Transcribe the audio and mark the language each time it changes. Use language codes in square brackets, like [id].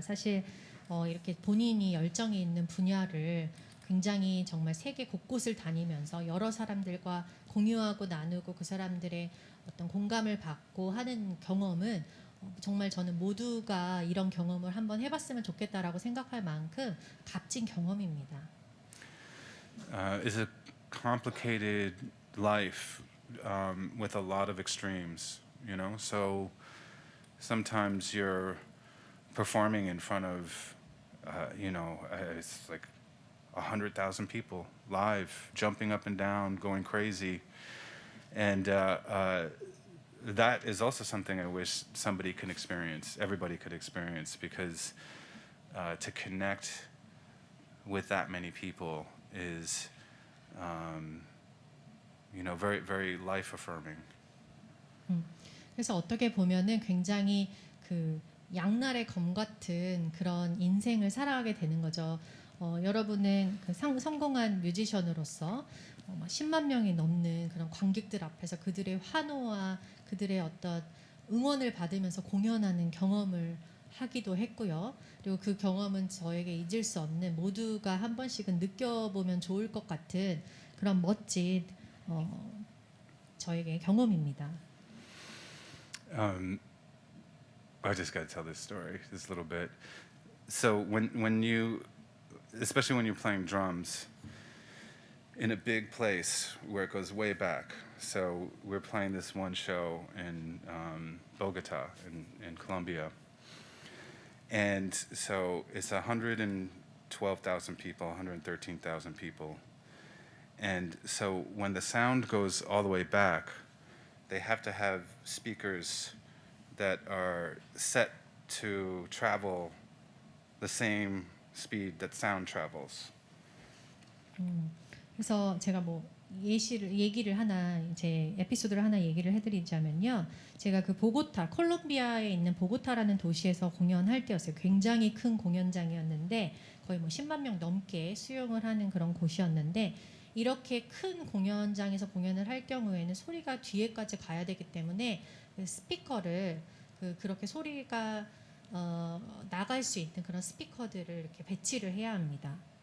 [ko] 사실 이렇게 본인이 열정이 있는 분야를 굉장히 정말 세계 곳곳을 다니면서 여러 사람들과 공유하고 나누고 그 사람들의 어떤 공감을 받고 하는 경험은 정말 저는 모두가 이런 경험을 한번 해봤으면 좋겠다라고 생각할 만큼 값진 경험입니다. [en] It's a complicated life with a lot of extremes, you know. So sometimes you're performing in front of, it's like 100,000 people live, jumping up and down, going crazy. And that is also something I wish somebody could experience, everybody could experience, because to connect with that many people is, very, very life-affirming. [ko] 그래서 어떻게 보면은 굉장히 그 양날의 검 같은 그런 인생을 살아가게 되는 거죠. 여러분은 그 성공한 뮤지션으로서 10만 명이 넘는 그런 관객들 앞에서 그들의 환호와 그들의 어떤 응원을 받으면서 공연하는 경험을 하기도 했고요. 그리고 그 경험은 저에게 잊을 수 없는, 모두가 한 번씩은 느껴보면 좋을 것 같은 그런 멋진 저에게 경험입니다. [en] I just got to tell this story just a little bit. So when you, especially when you're playing drums in a big place where it goes way back. So we're playing this one show in Bogota in Colombia. And so it's 112,000 people, 113,000 people. And so when the sound goes all the way back, they have to have speakers that are set to travel the same speed that sound travels. [ko] 그래서 제가 뭐 얘기를 하나, 이제 에피소드를 하나 얘기를 해드리자면요. 제가 그 보고타, 콜롬비아에 있는 보고타라는 도시에서 공연할 때였어요. 굉장히 큰 공연장이었는데 거의 뭐 10만 명 넘게 수용을 하는 그런 곳이었는데, 이렇게 큰 공연장에서 공연을 할 경우에는 소리가 뒤에까지 가야 되기 때문에 그 스피커를 그렇게 소리가 나갈 수 있는 그런 스피커들을 이렇게 배치를 해야 합니다.